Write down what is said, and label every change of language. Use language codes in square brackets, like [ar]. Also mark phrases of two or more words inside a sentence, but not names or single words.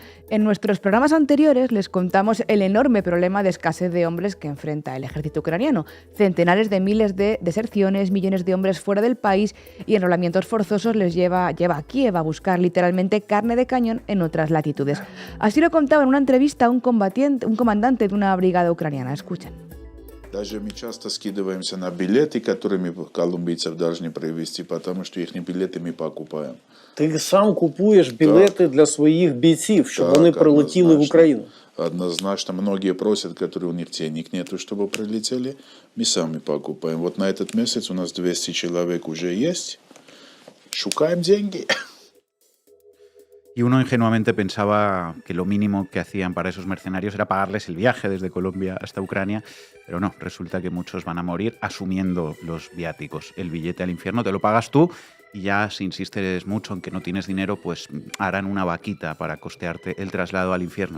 [es] En nuestros programas anteriores les contamos el enorme problema de escasez de hombres que enfrenta el ejército ucraniano. Centenares de miles de deserciones, millones de hombres fuera del país y enrolamientos forzosos les lleva a Kiev a buscar literalmente carne de cañón en otras latitudes. Así lo contaba en una entrevista un comandante de una brigada ucraniana. Escuchen. [ru] Даже мы часто скидываемся на билеты, которыми колумбийцев должны провести, потому что их билеты мы покупаем. [uk] Ти сам купуєш білети для своїх бійців, щоб вони прилетіли в Україну? [ru] Однозначно. Многие просят, которые у них денег нету, чтобы прилетели. Мы сами покупаем. Вот на этот месяц у нас 200 человек уже есть. Шукаем деньги. [es] Y uno ingenuamente pensaba que lo mínimo que hacían para esos mercenarios era pagarles el viaje desde Colombia hasta Ucrania, pero no, resulta que muchos van a morir asumiendo los viáticos. El billete al infierno te lo pagas tú y ya si insistes mucho en que no tienes dinero, pues harán una vaquita para costearte el traslado al infierno.